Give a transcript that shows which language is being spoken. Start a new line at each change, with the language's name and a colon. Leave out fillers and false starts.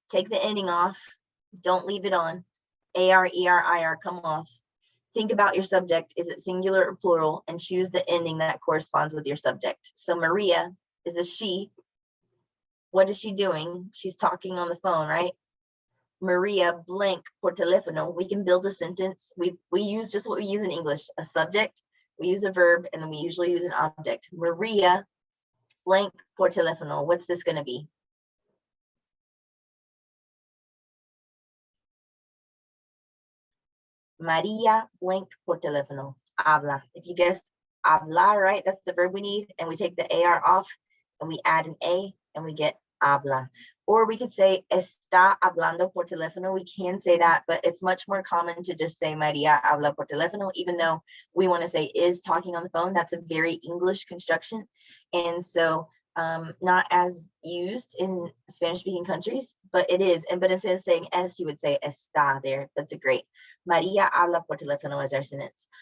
English: Take the ending off. Don't leave it on. AR, ER, IR come off. think about your subject. Is it singular or plural? And choose the ending that corresponds with your subject. So Maria is a she. What is she doing? She's talking on the phone, right?
Spanish: Maria
English: blank
Spanish: por teléfono.
English: We can build a sentence. We use just what we use in English, a subject, we use a verb, and then we usually use an object. Maria blank
Spanish: por teléfono.
English: What's this going to be?
Spanish: Maria
English: blank
Spanish: por teléfono.
English: Habla. If you guessed hablar, right? That's the verb we need. And we take the AR off and we add an A and we get habla. Or we could say
Spanish: está hablando por teléfono.
English: We can say that, but it's much more common to just say
Spanish: Maria habla por teléfono,
English: even though we want to say is talking on the phone. That's a very English construction. And so not as used in Spanish speaking countries, but it is. But instead of saying es, you would say está there. That's a great.
Spanish: Maria habla por teléfono
English: as our sentence.